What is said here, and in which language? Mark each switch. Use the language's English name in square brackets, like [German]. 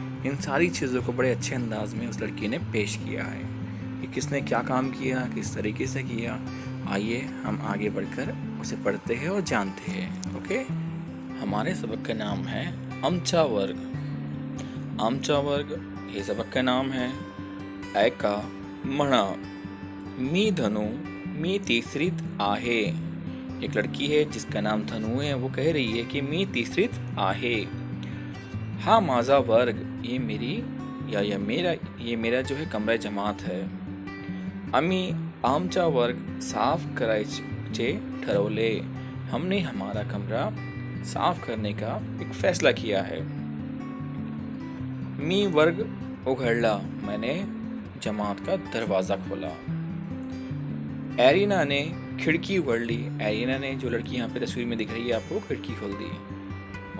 [Hindi] इन सारी चीज़ों को बड़े अच्छे अंदाज में उस लड़की ने पेश किया है कि किसने क्या काम किया, किस तरीके से किया। आइए हम आगे बढ़कर उसे पढ़ते हैं और जानते हैं। ओके, हमारे सबक का नाम है आमचा वर्ग। आमचा वर्ग ये सबक का नाम है। [Marathi] ऐका म्हणा मी धनु मी तिसरीत आहे। [Hindi] एक लड़की है जिसका नाम धनु है, वो कह रही है कि [Marathi] मी तिसरीत आहे। हा माझा वर्ग, [Hindi] ये मेरी ये मेरा जो है कमरा जमात है। [Marathi] आम्ही आमचा वर्ग साफ करायचे ठरवले। [Hindi] हमने हमारा कमरा साफ करने का एक फैसला किया है। [Marathi] मी वर्ग उघडला, [Hindi] मैंने जमात का दरवाजा खोला। एरिना ने खिड़की उघड़ी। एरिना ने, जो लड़की यहाँ पे तस्वीर में दिख रही है आपको, खिड़की खोल दी।